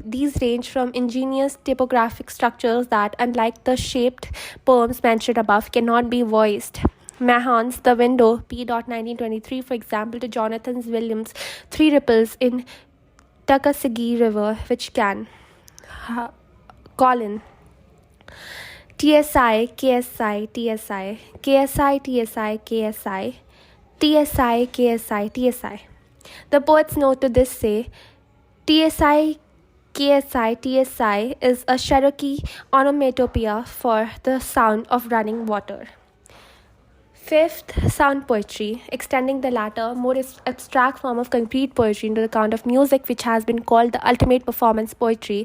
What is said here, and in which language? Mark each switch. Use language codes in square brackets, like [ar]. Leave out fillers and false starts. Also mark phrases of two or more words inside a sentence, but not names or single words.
[en] These range from ingenious typographic structures that, unlike the shaped poems mentioned above, cannot be voiced. Mahon's The Window, P. 1923, for example, to Jonathan Williams' Three Ripples in Tuckasegee River, which can. Colin. TSI, KSI, TSI, KSI, TSI, KSI, TSI, KSI, TSI. The poet's note to this say, TSI, KSI, TSI is a Cherokee onomatopoeia for the sound of running water. Fifth, sound poetry, extending the latter, more abstract form of concrete poetry into the count of music, which has been called the ultimate performance poetry.